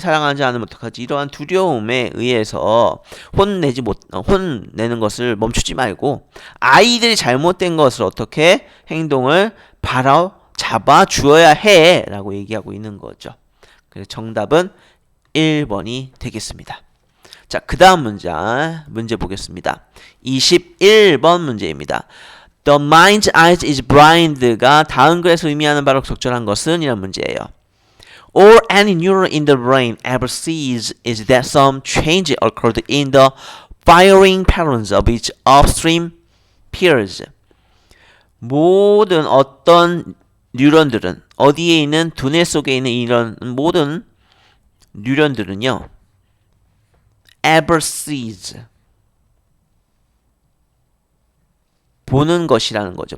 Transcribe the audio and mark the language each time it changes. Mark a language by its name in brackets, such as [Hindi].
[Korean] 사랑하지 않으면 어떡하지? 이러한 두려움에 의해서 혼내는 것을 멈추지 말고 아이들이 잘못된 것을 어떻게 행동을 잡아 주어야 해 라고 얘기하고 있는 거죠. 그래서 정답은 1번이 되겠습니다. 자, 그 다음 문제 보겠습니다. 21번 문제입니다. [English] The mind's eye is blind [Korean] 가 다음 글에서 의미하는 바로 적절한 것은? 이란 문제예요. [English] All any neuron in the brain ever sees is that some change occurred in the firing patterns of its upstream peers. [Korean] 모든 어떤 뉴런들은 어디에 있는 두뇌 속에 있는 이런 모든 뉴런들은요. [English] ever sees [Korean] 보는 것이라는 거죠.